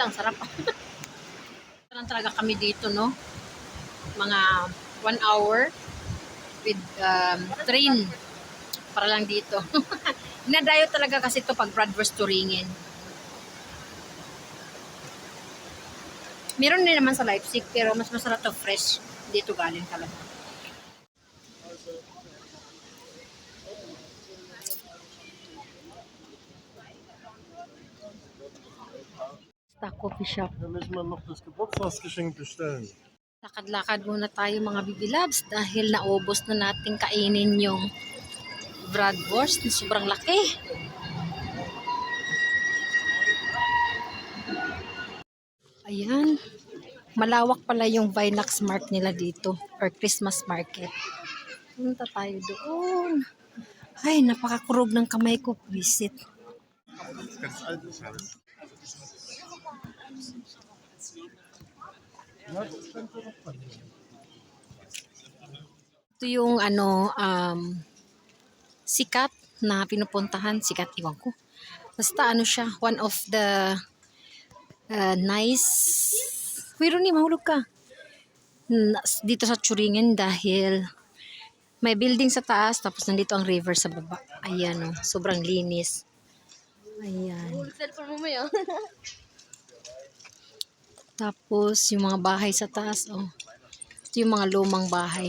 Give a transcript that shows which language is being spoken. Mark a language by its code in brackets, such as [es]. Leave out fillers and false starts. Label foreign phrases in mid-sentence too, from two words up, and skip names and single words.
[tl] Ang sarap. Lang talaga kami dito, no? Mga 1 [en] hour with train [tl] para lang dito. Inadayo talaga kasi ito pag bratwurst Turingen. Meron din naman sa Leipzig, pero mas masarap to fresh. Dito galing talaga. Sa [en] coffee shop. [de] Da müssen wir noch das Geburtstagsgeschenk bestellen. [tl] Lakad-lakad muna tayo mga bibilabs dahil naubos na natin kainin yung bratwurst na sobrang laki. Ayan. Malawak pala yung Weihnachtsmarkt nila dito or [en] Christmas market. [tl] Punta tayo doon. Ay, napakakurog ng kamay ko. [en] Visit. [de] Ganz altes Haus. [tl] Ito yung sikat na pinupuntahan. Sikat, iwan ko. Basta siya, [en] one of the nice... [tl] Uy, Ronnie, mahulog ka. Dito sa Turingen dahil may building sa taas tapos nandito ang river sa baba. Ayan, sobrang linis. Ayan. Cellphone mo yun. Tapos yung mga bahay sa taas, ito yung mga lumang bahay.